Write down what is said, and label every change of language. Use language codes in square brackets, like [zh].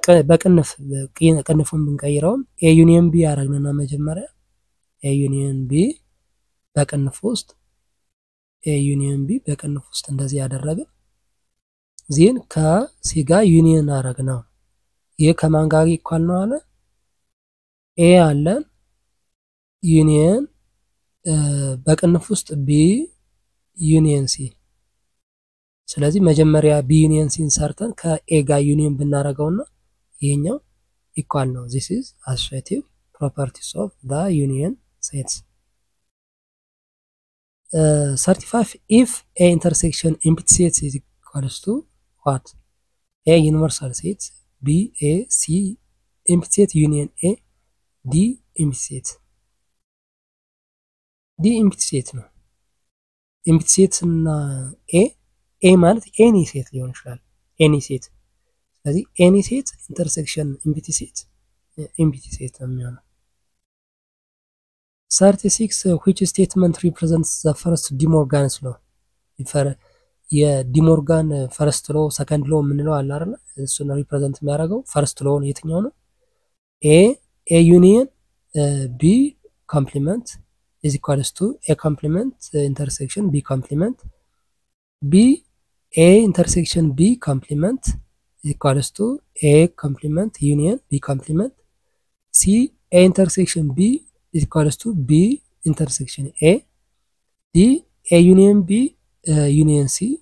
[am] በቅንፍ ቅንፉን ብንቀይረውም a union b ያደረግንና መጀመሪያ a union b በቅንፍ ውስጥ a union b በቅንፍ ውስጥ እንደዚህ ያደረግን ዜን ከሲ ጋር ዩኒየን አደረግነው። ይሄ ከማን ጋር ኢኳል ነው አለ? a አለን ዩኒየን በቅንፍ ውስጥ b ዩኒየን c። ስለዚህ መጀመሪያ b ዩኒየን c ሰርተን ከa ጋር ዩኒየን ብናረጋውና ይሄኛው ኢኳል ነው። [en] this is associative properties of the union sets. 35 if a intersection empty set is equals to what? a universal set b a c empty set union a d empty set d empty set ነው። empty set እና a ማለት any set [am] ሊሆን ይችላል። [en] any set ስለዚህ any set intersection empty set [am] ነው የሚሆነው። [en] 36 which statement represents the first de Morgan's law? [am] የዲ ሞርጋን ፈርስት ሎ ሰከንድ ሎ ምንለው አለ አይደል? እሱን ሪፕሬዘንት የሚያደርገው ፈርስት ሎ የትኛው ነው? [en] a union b complement is equals to a complement intersection b complement b a intersection b complement is equals to a complement union b complement c a intersection b is equals to b intersection a d a union b union c